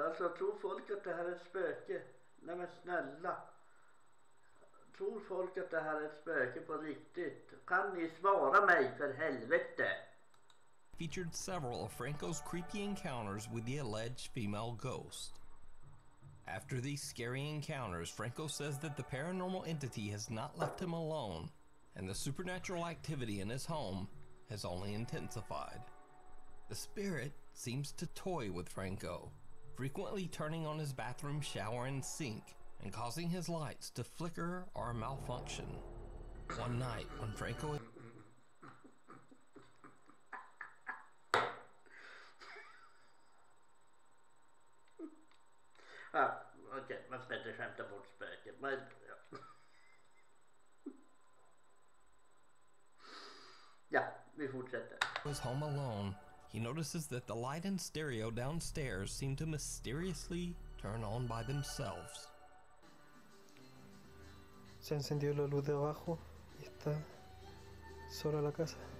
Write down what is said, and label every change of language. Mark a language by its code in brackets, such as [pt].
[sv] Alltså, tror folk att det här är ett spöke? Nej men snälla. Tror folk att det här är ett spöke på riktigt? Kan ni svara mig för helvete? [en] featured several of Franco's creepy encounters with the alleged female ghost. After these scary encounters, Franco says that the paranormal entity has not left him alone, and the supernatural activity in his home has only intensified. The spirit seems to toy with Franco, frequently turning on his bathroom shower and sink and causing his lights to flicker or malfunction. One night when Franco [sv] Ja, okej, man ska inte skämta bort spöket. Men, ja. Ja, vi fortsätter. [en] Was home alone, he notices that the light and stereo downstairs seem to mysteriously turn on by themselves. [es] Se encendió la luz de abajo y está sola la casa.